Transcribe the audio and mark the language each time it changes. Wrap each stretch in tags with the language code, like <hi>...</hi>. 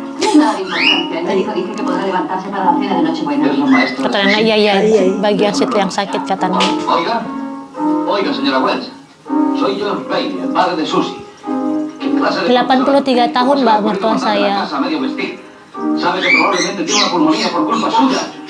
<es>No es nada de importancia. El médico dice que podrá levantarse para la cena de Nochebuena. Es un maestro.</es> <id>Kata Nenek, iya bagian situ yang sakit kata Nenek.</id> <es>Oiga, oiga, señora Welch. Soy John Bailey, el padre de Susie. ¿Qué clase de</es> <id>83 tahun mbak mertua saya.</id> <es>Sabe que probablemente tiene una pulmonía por culpa suya.</es>